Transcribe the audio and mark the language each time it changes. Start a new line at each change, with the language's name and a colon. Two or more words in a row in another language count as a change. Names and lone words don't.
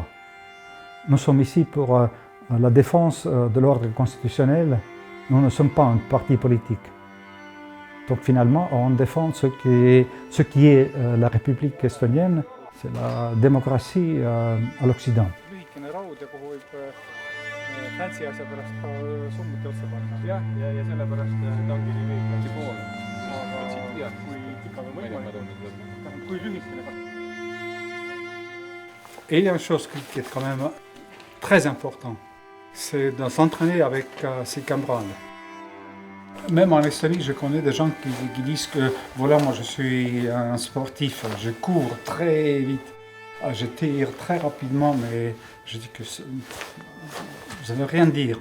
French: Nous sommes ici pour la défense de l'ordre constitutionnel. Nous ne sommes pas un parti politique. Donc finalement, on défend ce qui est la République estonienne, c'est la démocratie à l'Occident.
Estonian: Fancy asja pärast ka summuti otsa panna. Ja sellepärast ta ongi nii lühikese poole. Aga kui pikalt on võimalik, kui lühikene.
French: Et il y a une chose qui est quand même très importante, c'est de s'entraîner avec ses camarades. Même en Estonie, je connais des gens qui disent que voilà, moi je suis un sportif, je cours très vite, je tire très rapidement, mais je dis que ça ne veut rien dire.